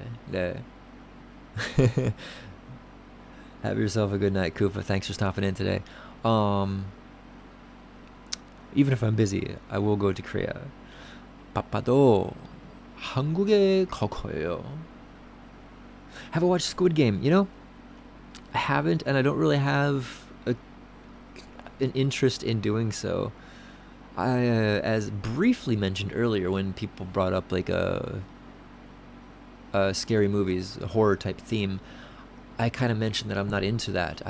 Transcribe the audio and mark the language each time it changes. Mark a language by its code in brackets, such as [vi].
[ko] 네. [en] Have yourself a good night, Koopa. Thanks for stopping in today. Even if I'm busy, I will go to Korea. [ko] 바빠도 한국에 갈 거예요. [en] Have I watched Squid Game? I haven't, and I don't really have an interest in doing so. I, as briefly mentioned earlier, when people brought up like scary movies, a horror type theme, I kind of mentioned that I'm not into that.